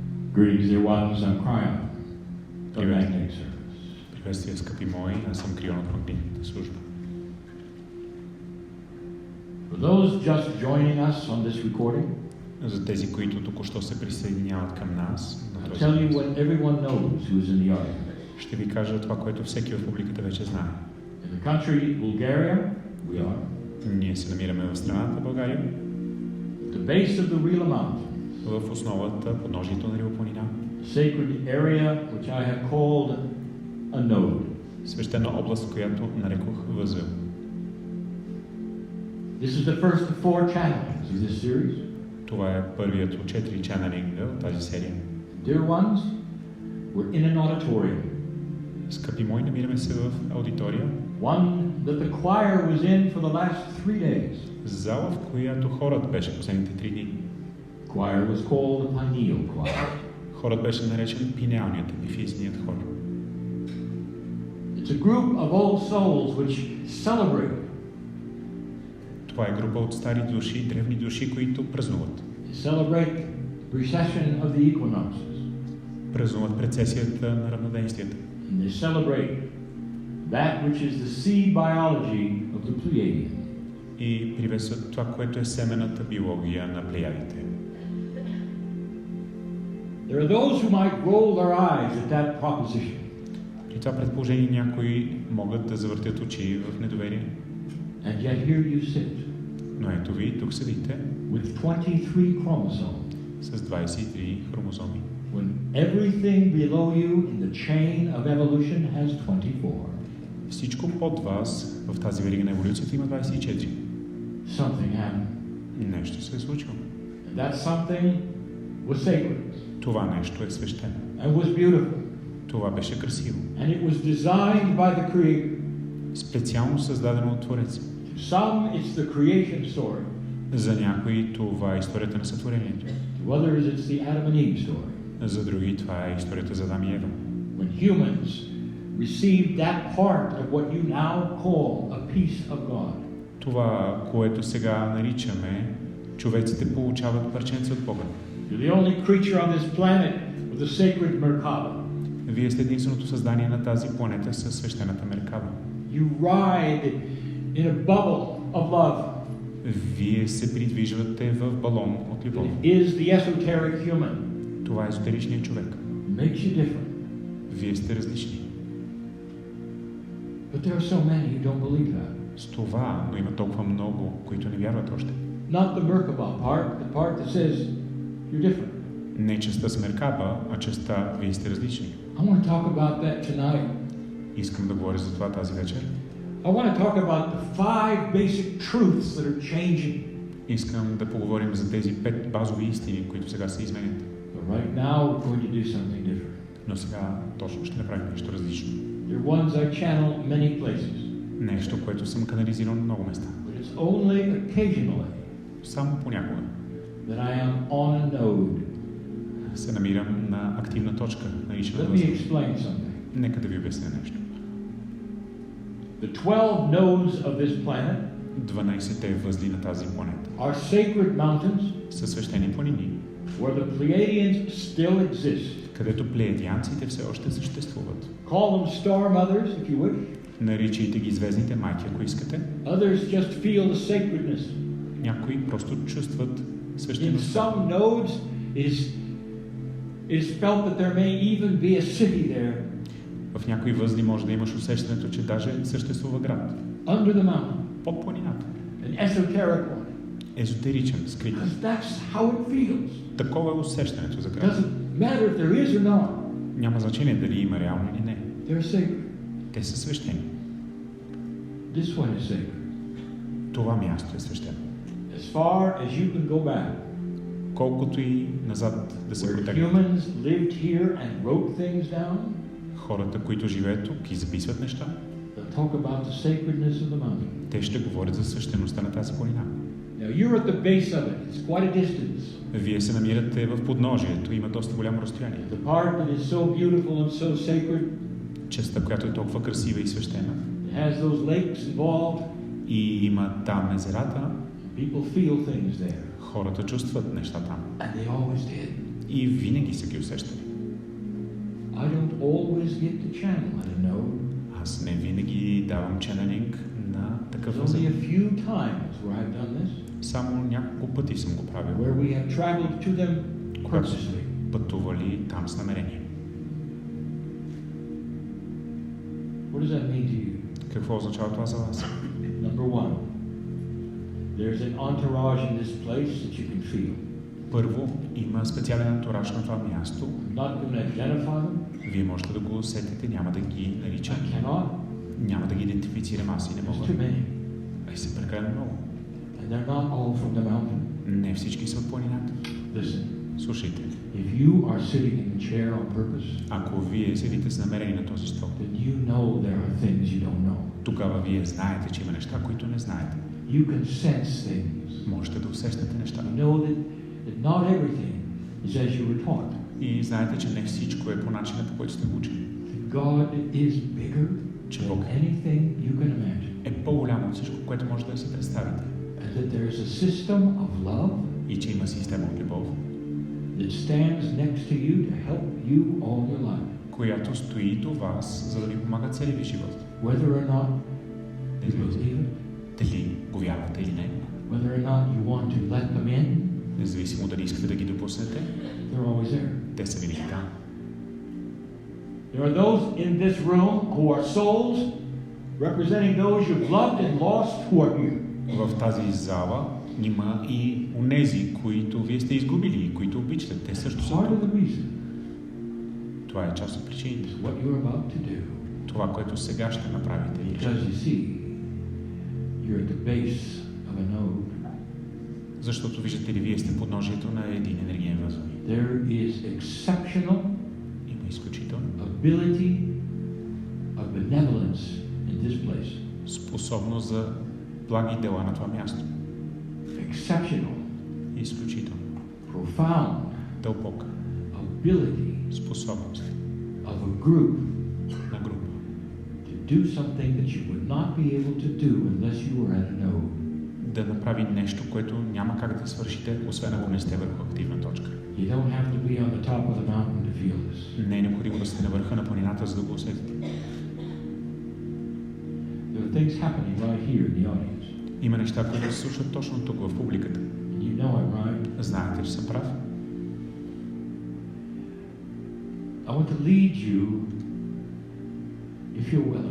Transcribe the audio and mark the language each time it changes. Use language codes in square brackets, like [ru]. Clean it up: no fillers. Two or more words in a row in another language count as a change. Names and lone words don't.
[en] Greetings, dear ones. I'm Krion of Magnetic Service. [bg] Приветствие, скъпи мои, аз съм Крион от магнитната служба. [en] For those just joining us on this recording, [bg] За тези, които току-що се присъединяват към нас, [en] I'll tell you what everyone knows who is in the audience. [bg] ще ви кажа това, което всеки в публиката вече знае. [en] In the country Bulgaria, we are [bg] Ние се намираме в страната България, [en] at the base of the Rila Mountain, [bg] в основата, подножието на Рила планина, [en] sacred area which I have called a node. [bg] свещена област, която нарекох възел. [en] This is the first of 4 channelings of this series. [bg] Това е първият от 4 чанелинга от тази серия. [en] Dear ones, we're in an auditorium. [bg] Скъпи мои, намираме се в аудитория, [en] One that the choir was in for the last 3 days. [bg] зала, в която хорът беше последните 3 дни. [en] Choir was called the pineal choir. [bg] Хорът беше наречен пинеалният, епифизният хор. [en] It's a group of old souls which celebrate. [bg] Това е група от стари души, древни души, които празнуват. [en] They celebrate precession of the equinoxes. [bg] Празнуват прецесията на равноденствията. [en] And they celebrate that which is the seed biology of the Pleiadian. [bg] И приветстват това, което е семената биология на плеядите. [en] There are those who might roll their eyes at that proposition. [bg] При това предположение някои могат да завъртят очи в недоверие. [en] And yet here you sit [bg] Но ето ви, тук седите [en] with 23 chromosomes. [bg] с 23 хромозоми. [en] When everything below you in the chain of evolution has 24. [bg] Всичко под вас в тази верига на еволюцията има 24. [en] Something happened. [bg] Нещо се е случило. [en] And that something was sacred. [bg] Това нещо е свещено. [en] And was beautiful. [bg] Това беше красиво. [en] And it was designed by the Creator. [bg] Специално създадено от Твореца. [en] To some, it's the creation story. [bg] За някои това е историята на сътворението. [en] To others, it's the Adam and Eve story. [bg] За други това е историята за Адам и Ева. [en] When humans received that part of what you now call a piece of God. [bg] Това, което сега наричаме, човеците получават парченце от Бога. [en] You're the only creature on this planet with a sacred Merkaba. [bg] Вие сте единственото създание на тази планета със свещената Меркаба. [en] You ride in a bubble of love. [bg] Вие се придвижвате в балон от любов. [en] It is the esoteric human. [bg] Това е езотеричният човек. [en] It makes you different. [bg] Вие сте различни. [en] But there are so many who don't believe that. [bg] С това, но има толкова много, които не вярват още. [en] Not the Merkaba part, the part that says you're different. [bg] Не частта с Меркаба, а частта вие сте различни. [en] I want to talk about that tonight. [bg] Искам да говоря за това тази вечер. [en] I want to talk about the 5 basic truths that are changing. [bg] Искам да поговорим за тези 5 базови истини, които сега се изменят. [en] But right now we're going to do something different. [bg] Но сега точно ще направим нещо различно. [en] There are ones I channel many places. [bg] Нещо, което съм канализирал на много места. [en] But it's only occasionally [bg] Само понякога [en] that I am on a node. [bg] се намирам на активна точка, наричана [en] Let me [bg] възел. [en] explain something. [bg] Нека да ви обясня нещо. [en] The 12 nodes of this planet [bg] 12-те възли на тази планета [en] are sacred mountains [bg] са свещени планини, [en] where the Pleiadians still exist. [bg] където плеядианците все още съществуват. [en] Call them star mothers if you wish. [bg] Наричайте ги звездните майки, ако искате. [en] Others just feel the sacredness. [bg] Някои просто чувстват [en] In [bg] свещеността. [en] some nodes, it is felt that there may even be a city there. [bg] В някои възли може да имаш усещането, че даже съществува град. [en] Under the mountain. [bg] Под планината. [en] An esoteric one. [bg] Езотеричен, скрит. [en] Because that's how it feels. [bg] Такова е усещането за [en] It [bg] град. [en] doesn't matter if there is or not. [bg] Няма значение дали има реално или не. [en] They're sacred. [bg] Те са свещени. [en] This one is sacred. [bg] Това място е свещено. [en] As far as you can go back. [bg] Колкото и назад да се [en] Where [bg] протегнат. [en] humans lived here and wrote things down. [bg] Хората, които живеят тук и записват неща, [en] They'll talk about the sacredness of the mountain. [bg] те ще говорят за свещеността на тази планина. [en] Now you're at the base of it. It's quite a distance. [bg] Вие се намирате в подножието, има доста голямо разстояние. [en] The part that is so beautiful and so sacred. [bg] Частта, която е толкова красива и свещена. [en] It has those lakes involved. [bg] И има там езерата. [en] People feel things there. [bg] Хората чувстват неща там. [en] And they always did. [bg] и винаги са ги усещали. [en] I don't always get to channel, I don't know. [bg] Аз не винаги давам ченелинг на такъв [en] There's only [bg] език. [en] a few times where I've done this, [bg] Само няколко пъти съм го правил, [en] where we have traveled to them [bg] когато [en] purposely. [bg] сме пътували там с намерение. [en] What does that mean to you? [bg] Какво означава това за вас? [en] Number one, there's an entourage in this place that you can feel. [bg] Първо, има специален антураж на това място. [en] I'm not going to identify them. [bg] Вие можете да го усетите, няма да ги наричам. [en] I cannot. [bg] Няма да ги идентифицирам, аз и не [en] There's [bg] мога. [en] too many. [bg] Са прекалено много. [en] And they're not all from the mountain. [bg] Не всички са от планината. [en] Listen, [bg] Слушайте, [en] if you are sitting in the chair on purpose, [bg] ако вие седите с намерение на този стол, [en] then you know there are things you don't know. [bg] тогава вие знаете, че има неща, които не знаете. [en] You can sense things. [bg] Можете да усещате неща. [en] You know that not everything is as you were taught. [bg] И знаете, че не всичко е по начина, по който сте учени. [en] God is bigger [bg] Че [en] than [bg] Бог [en] anything you can imagine. [bg] е по-голямо от всичко, което може да си представите. [en] And that there is a system of love [bg] И че има система от любов, [en] that stands next to you to help you all your life. [bg] която стои до вас, за да ви помага целия ви живот. [en] Whether or not you believe it, [bg] Дали го вярвате или не, [en] whether or not you want to let them in, [bg] независимо дали искате да ги допуснете, [en] they're always there. [bg] те са винаги там. [en] There are those in this room who are souls representing those you've loved and lost who are here. [bg] В тази зала има и онези, които вие сте изгубили и които обичате. Те също са [en] Part of [bg] тук. [en] the reason [bg] Това е част от причините. [en] is what you're about to do. [bg] Това, което сега ще направите. [en] Because you see, you're at the base of a node. [bg] Защото виждате ли, вие сте подножието на един енергиен възел. [en] There is exceptional [bg] Има изключително [en] ability of benevolence in this place. [bg] способност за благи дела на това място. [en] Exceptional, [bg] Изключително. [en] profound [bg] Дълбока [en] ability [bg] способност [en] of a group [bg] на група [en] to do something that you would not be able to do unless you were at a node. [bg] да направи нещо, което няма как да свършите, освен ако не сте върху активна точка. [en] You don't have to be on the top of the mountain to feel this. [bg] Не е необходимо да сте на върха на планината, за да го усетите. [en] There are things happening right here in the audience. [bg] Има неща, които се случват точно тук, в публиката. [en] And you know I'm right. [bg] Знаете, че съм прав. [en] I want to lead you, if you're willing,